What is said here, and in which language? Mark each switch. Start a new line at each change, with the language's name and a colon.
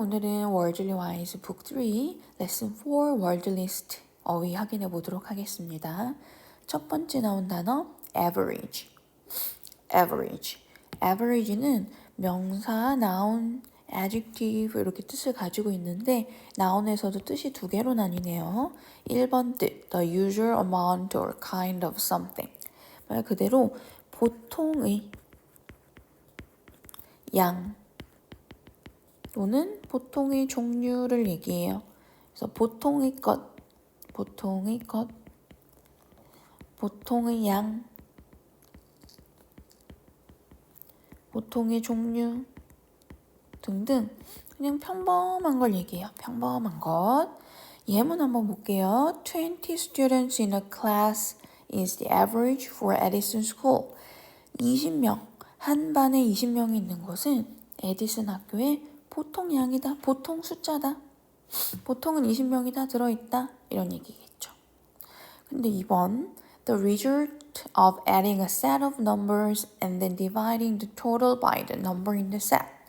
Korean: 오늘은 월드리 와이즈 북 3, 레슨 4 월드 리스트 어휘 확인해 보도록 하겠습니다. 첫 번째 나온 단어 average.
English: average.
Korean: average는 명사, noun, adjective 이렇게 뜻을 가지고 있는데 noun에서도 뜻이 두 개로 나뉘네요. 1번 뜻
English: the usual amount or kind of something.
Korean: 말 그대로 보통의 양 또는 보통의 종류를 얘기해요. 그래서 보통의 것, 보통의 것, 보통의 양, 보통의 종류 등등 그냥 평범한 걸 얘기해요. 평범한 것. 예문 한번 볼게요.
English: 20 students in a class is the average for Edison School.
Korean: 20명, 한 반에 20명이 있는 것은 에디슨 학교의 보통 양이다. 보통 숫자다. 보통은 20명이 다 들어있다. 이런 얘기겠죠. 근데 2번
English: The result of adding a set of numbers and then dividing the total by the number in the set.